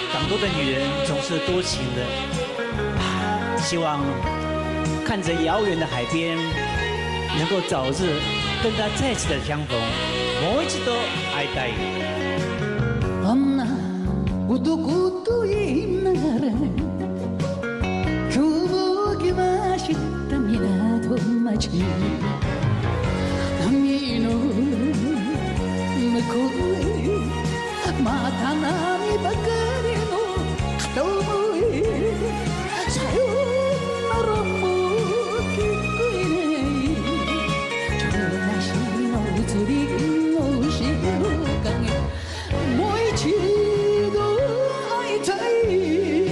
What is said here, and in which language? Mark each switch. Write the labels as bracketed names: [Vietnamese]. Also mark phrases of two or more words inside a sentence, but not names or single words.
[Chinese] 多的女人总是多情的，希望看着遥远的海边，能够早日跟她再次的相逢。 [Japanese] もう一度会いたい。あんな男と言いながら今日も来ました港町、波の向こうへまた波ばかりの片思い、さよならも聞こえないちょうなしの移りの後ろ影、もう一度会いたい。